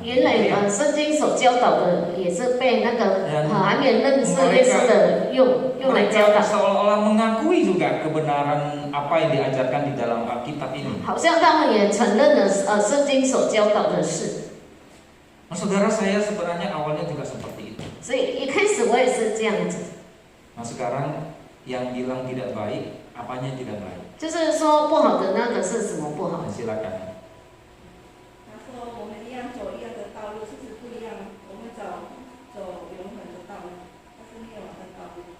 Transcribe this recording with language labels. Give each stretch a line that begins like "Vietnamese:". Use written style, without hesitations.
Chinese: 原来圣经所教导的也是被那个还没有认识耶稣的用来教导。
Indonesian: Seolah-olah mengakui juga kebenaran apa yang diajarkan di dalam Alkitab ini.
Chinese: 好像他们也承认了圣经所教导的事。
Indonesian: Nah, saudara, saya sebenarnya awalnya juga seperti itu.
Chinese: 所以一开始我也是这样子。
Indonesian: Nah sekarang yang bilang tidak baik, apanya yang tidak baik?
Chinese: 就是说不好的那个是什么不好？
Indonesian: Nah, silakan.
Chinese: 他说我们一样走一样的道路，其实不一样，我们走永恒的道路，它是灭亡的道路。